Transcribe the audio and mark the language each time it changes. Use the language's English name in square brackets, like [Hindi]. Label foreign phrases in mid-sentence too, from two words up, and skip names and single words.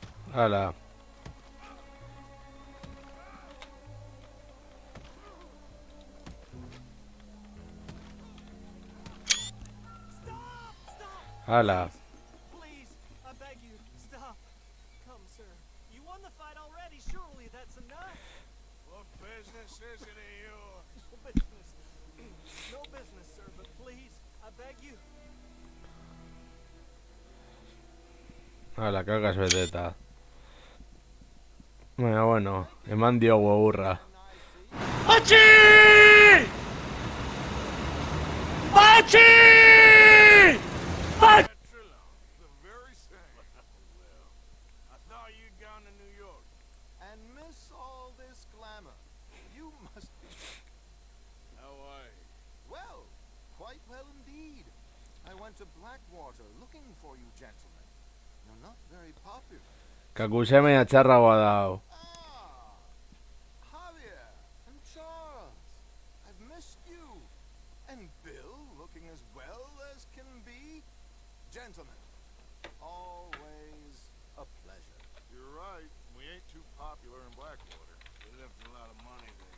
[Basque] Hala. Hala. [English] Please, I beg you, stop. Come, sir. You won the fight already. Surely that's enough. What business is it of yours? No business. No business, sir, but please, I beg you. [Basque] Hala, kakas beteta. Baina, bueno, eman diogu egurra. [English] Petrillo, the very same. Well, I thought you'd gone to New York. And miss all this glamour. You must be... How are you? Well, quite well indeed. I went to Blackwater looking for you gentlemen. You're not very popular. [Basque] Kakusemea txarragoa da hau. [English] Ah! Javier and Charles. I've missed you. And Bill looking as well as can be. Gentlemen, always a pleasure. You're right. We ain't too popular in Blackwater. We left a lot of money there.